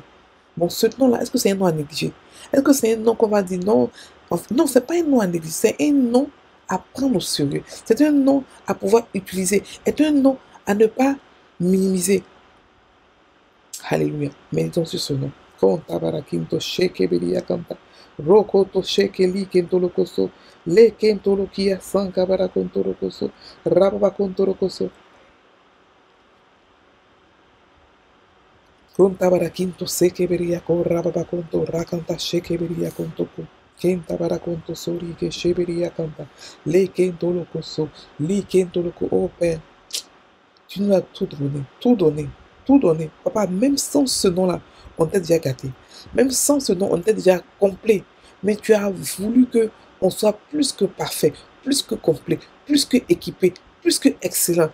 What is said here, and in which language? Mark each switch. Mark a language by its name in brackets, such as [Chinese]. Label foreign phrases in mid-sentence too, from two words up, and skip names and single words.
[French] Bon, ce nom-là, est-ce que c'est un nom à négliger? Est-ce que c'est un nom qu'on va dire non? Non, ce n'est pas un nom à négliger, c'est un nom à prendre au sérieux. C'est un nom à pouvoir utiliser. C'est un nom à ne pas minimiser. Alléluia. Méditons sur ce nom. Konta barakinto sheke beria kanta. Rokoto sheke li kento lokoso. Le kento lokia sanka barakonto lokoso. Rababa konto lokoso. Konta barakinto seke beria ko rababa konto rakanta sheke beria konto ko. Kenta barakonto sori ke sheberia kanta. Le kento lokoso. Li kento loko. Oh Père, tu nous as tout donné, tout donné, tout donné. Papa, même sans ce nom-là, on t'a déjà gâté. Même sans ce nom, on était déjà complet. Mais tu as voulu que on soit plus que parfait, plus que complet, plus que équipé, plus que excellent.